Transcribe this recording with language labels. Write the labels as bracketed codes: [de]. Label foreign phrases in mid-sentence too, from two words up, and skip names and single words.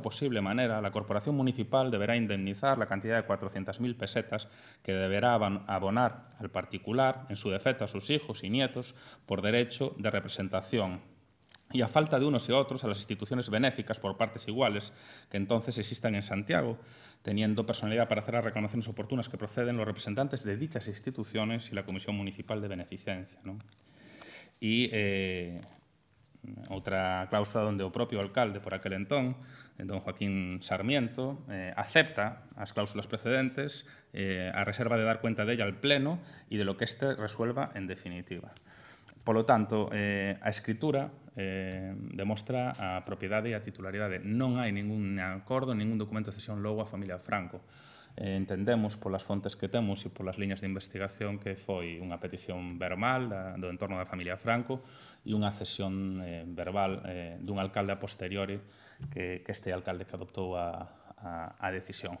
[es] posible manera, la Corporación Municipal deberá indemnizar la cantidad de 400.000 pesetas que deberá abonar al particular, en su defecto a sus hijos y nietos, por derecho de representación, y a falta de unos y otros a las instituciones benéficas por partes iguales que entonces existan en Santiago, teniendo personalidad para hacer las reclamaciones oportunas que proceden los representantes de dichas instituciones y la Comisión Municipal de Beneficencia, ¿no? [gl] Y outra cláusula onde o propio alcalde por aquel entón, don Joaquín Sarmiento, acepta as cláusulas precedentes [es] a reserva de dar cuenta de ella al Pleno [gl] e [es] de lo que éste resuelva en definitiva. [gl] Polo tanto, a escritura demostra a propiedade e a titularidade. Non hai ningún acordo, ningún documento de cesión logo a familia Franco. Entendemos polas fontes que temos e polas liñas de investigación que foi unha petición verbal do entorno da familia Franco e unha cesión verbal dun alcalde a posteriori que este alcalde que adoptou a decisión.